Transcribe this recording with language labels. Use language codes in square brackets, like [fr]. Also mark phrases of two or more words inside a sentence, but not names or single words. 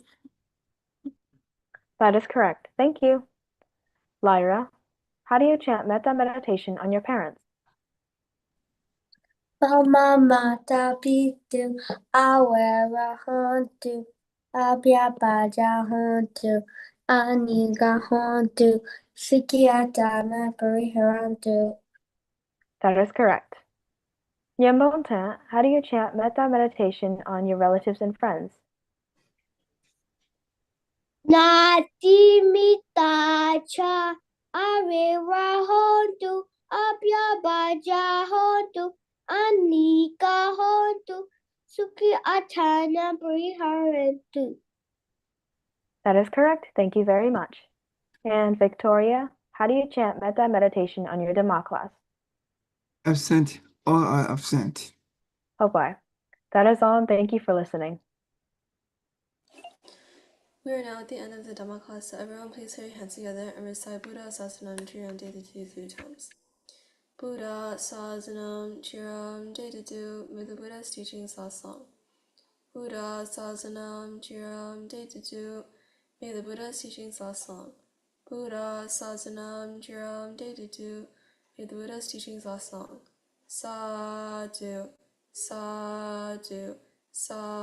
[en] That is correct. Thank you. Lyra, how do you chant metta meditation on your parents? [pi] Mama mata pitu, awera hontu, abhyapaja hontu, aniga hontu, sukhyatana pariharantu. [en] That is correct. Yambonta, how do you chant metta meditation on your relatives and friends? [pi] Nati mitacha, awera hontu, abhyapaja hontu, anika hontu, Suki Atana Briharentu. [en] That is correct. Thank you very much. And Victoria, how do you chant metta meditation on your Dhamma class? Absent. All are absent. Oh boy. That is all, and thank you for listening. We are now at the end of the Dhamma class, so everyone please put your hands together and recite [pi] Buddha Sasanam Chiram Dedatu [en] 3 times. [pi] Buddha Sasanam Chiram Dedatu. [en] May the Buddha's teachings last long. [pi] Buddha Sasanam Chiram Dedatu. [en] May the Buddha's teachings last long. [pi] Buddha Sasanam Chiram Dedatu. [en] May the Buddha's teachings last long. [pi] Sadhu, sadhu, sadhu. [en] That is all.